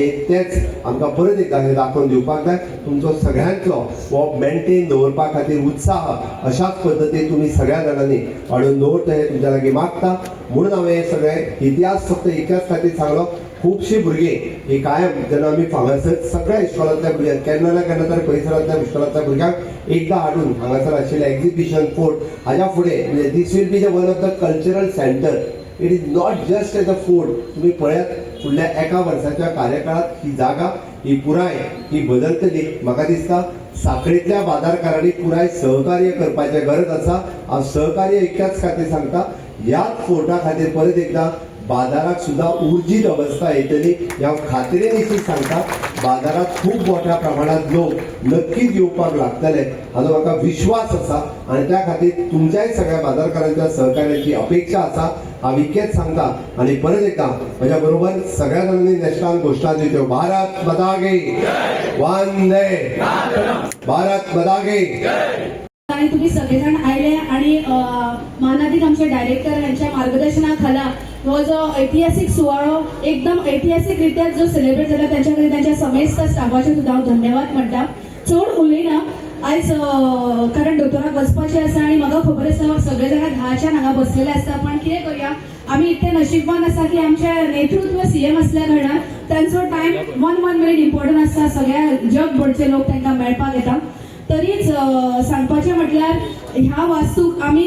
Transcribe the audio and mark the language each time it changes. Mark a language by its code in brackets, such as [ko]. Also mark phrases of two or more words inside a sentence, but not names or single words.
[kok] तेच आमकां परत एकदा हे दाखोवन दिवपाक जाय तुमचो सगळ्यांतलो हो मेंटेन दवरपा खातीर उत्साह अशाच पद्दतीन तुमी सगळ्या जाणांनी वाडोवन दवरता हे तुमच्या लागीं मागता म्हणून हांवें हे सगळे इतिहास फक्त इतिहास खातीर सांगलो खुबशीं भुरगीं ही कायम जेन्ना आमी हांगासर सगळ्या इश्कोलांतल्या भुरग्यांक केन्ना ना केन्ना तरी परिसरांतल्या इश्कोलांतल्या भुरग्यांक एकदां हाडून हांगासर आशिल्लें एक्झिबिशन फोर्ट हाज्या फुडें म्हणजे [en] this will be one of the cultural center it is not just as a fort [kok] तुम्ही पळयात फुडल्या एका वर्साच्या कार्यकाळात ही जागा ही पुराय ही बदलतली म्हाका दिसता साखळीतल्या बाजारकारांनी पुराय सहकार्य करपाचें गरज आसा हांव सहकार्य इतक्याच खातीर सांगता ह्याच फोर्टा खातीर परत एकदा बाजाराक सुद्धा उर्जीत अवस्था येतली ह्या खात्रीन निश्चित सांगता बाजारात खूप मोठ्या प्रमाणात लोक नक्कीच येवपाक लागतले हाचो म्हाका विश्वास आसा आणि त्या खातीर तुमच्याय सगळ्या बाजारकारांच्या सहकार्याची अपेक्षा आसा हांव इतकेंच सांगता आणि परत एकदा म्हज्या बरोबर सगळ्या जाणांनी नेशनल घोशणा दिल्यो [hi] भारत माता की वंदे भारत माता की [mr] आणि तुम्ही सगळेजण आले आणि मानाधीन आमचे डायरेक्टर यांच्या मार्गदर्शनाखाला हो जो ऐतिहासिक सुवाळो एकदम ऐतिहासिकरित्या जो सेलिब्रेट झाला त्यांच्याकडे [kok] त्यांच्या समेस्त स्टाफाचे सुद्धा हांव धन्यवाद म्हणटा चड उलयना आयज कारण दोतोराक वचपाचें आसा आनी म्हाका खबर आसा सगळे जाणां 10च्या हांगा बसलेले आसता पण कितें करूया आमी इतले नशीबवान आसा की आमचे नेतृत्व सीएम असल्या कारणान तांचो टायम 1 मिनिट इम्पॉर्टंट आसता सगळ्या जगभरचे लोक तांकां मेळपाक येता तरीच सांगपाचें म्हटल्यार ह्या वास्तूक आमी